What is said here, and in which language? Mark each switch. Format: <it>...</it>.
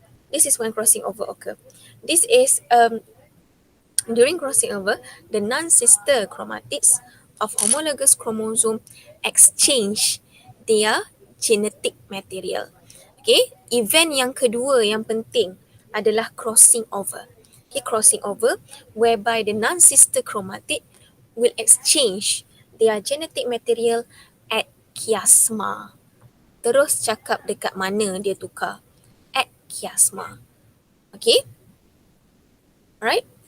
<en>This is when crossing over occur. This is during crossing over, the non-sister chromatids of homologous chromosome exchange their genetic material.</en> <ms>Okay, event yang kedua yang penting adalah crossing over.</ms> <en>Okay, crossing over whereby the non-sister chromatid will exchange their genetic material at chiasma.</en> <ms>Terus cakap dekat mana dia tukar.</ms> <en>At chiasma. Okay, alright.</en>